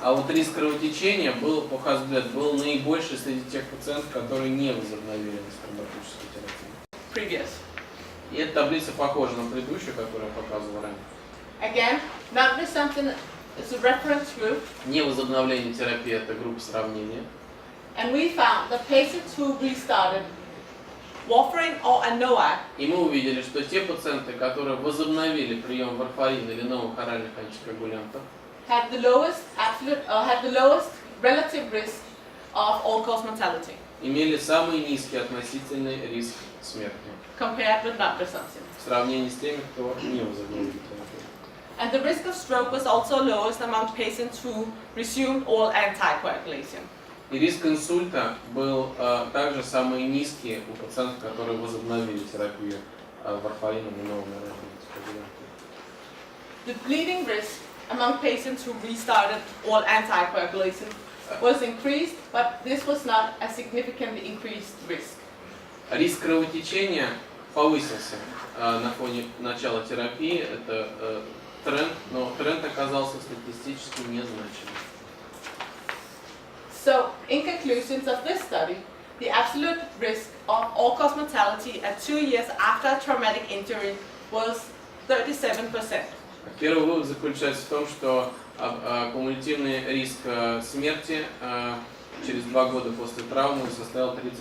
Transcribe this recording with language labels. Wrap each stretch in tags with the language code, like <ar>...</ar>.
<ru>А вот риск кровотечения был, по HASPET, был наибольший среди тех пациентов, которые не возобновили антитромботическую терапию.</ru> <en>Previous.</en> <ru>И эта таблица похожа на предыдущую, которую я показывал ранее.</ru> <en>Again, non-resumption is a reference group,</en> <ru>Невозобновление терапии – это группа сравнения.</ru> <en>and we found that patients who restarted warfarin or ANOA</en> <ru>И мы увидели, что те пациенты, которые возобновили прием варфарина или новых оральных антикоагулянтов,</ru> <en>had the lowest relative risk of all-cause mortality</en> <ru>имели самый низкий относительный риск смерти</ru> <en>compared with non-resumption.</en> <ru>в сравнении с теми, кто не возобновил терапию.</ru> <en>And the risk of stroke was also lowest among patients who resumed oral anticoagulation.</en> <ru>И риск инсульта был также самый низкий у пациентов, которые возобновили терапию варфарином и новыми оральными антикоагулянтами.</ru> <en>The bleeding risk among patients who restarted oral anticoagulation was increased, but this was not a significantly increased risk.</en> <ru>Риск кровотечения повысился на фоне начала терапии. Это тренд, но тренд оказался статистически незначимым.</ru> <en>So, in conclusions of this study, the absolute risk of all-cause mortality at 2 years after a traumatic injury was 37%.</en> <ru>Первый вывод заключается в том, что кумулятивный риск смерти через 2 года после травмы составил 37%.</ru>